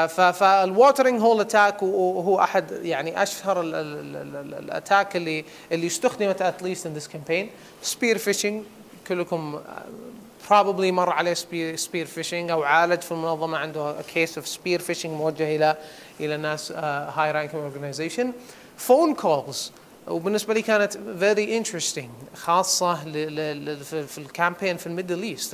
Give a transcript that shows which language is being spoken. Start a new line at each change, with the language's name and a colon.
Arabic: فالواترينج هول اتاك وهو احد يعني اشهر الاتاك اللي استخدمت
English: at least in this campaign.
Arabic: spear phishing كلكم probably مر عليه spear phishing او عالج في المنظمه عنده
English: a case of spear phishing
Arabic: موجه الى ناس high ranking organization. phone calls وبالنسبة لي كانت
English: very interesting
Arabic: خاصة في الكامبين في الميدل ايست.